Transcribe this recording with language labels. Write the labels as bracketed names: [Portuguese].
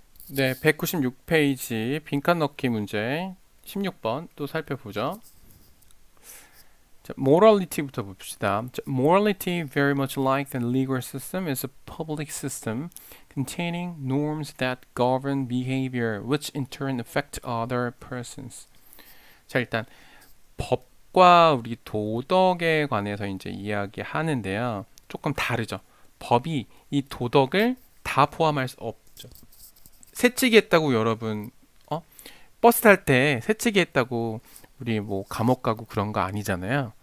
[Korean] 네, 196페이지 빈칸 넣기 문제 16번 또 살펴보죠. 자, morality부터 봅시다. [English] 자, morality, very much like the legal system, is a public system containing norms that govern behavior, which in turn affect other persons. [Korean] 자, 일단 법과 우리 도덕에 관해서 이제 이야기하는데요. 조금 다르죠. 법이 이 도덕을 다 포함할 수 없죠. 새치기 했다고 여러분 버스 탈 때 새치기 했다고 우리 뭐 감옥 가고 그런 거 아니잖아요.